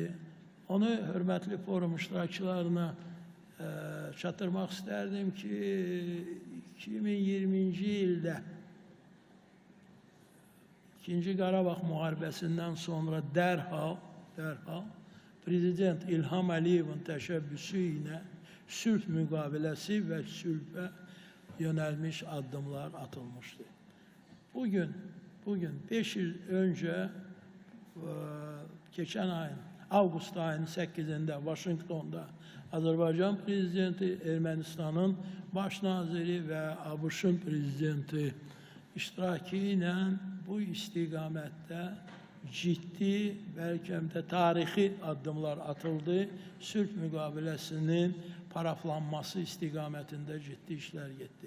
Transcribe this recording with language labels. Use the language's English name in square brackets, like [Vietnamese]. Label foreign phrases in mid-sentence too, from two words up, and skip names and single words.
[Azerbaijani] Onu hörmətli forum iştirakçılarına çatdırmaq istərdim ki, 2020-ci ildə İkinci Qarabağ müharibəsindən sonra dərhal Prezident İlham Əliyevin təşəbbüsü ilə sülh müqaviləsi və sülhə yönəlmiş addımlar atılmışdı. [Turkish] Bugün 5 yıl önce geçen ayın, Ağustos ayının 8'inde [Azerbaijani] Washington'da Azərbaycan prezidenti, Ermənistanın baş naziri və ABŞ-ın prezidenti iştirakı ilə bu istiqamətdə ciddi, bəlkə də tarixi addımlar atıldı. Sülh müqaviləsinin paraflanması istiqamətində ciddi işlər getdi.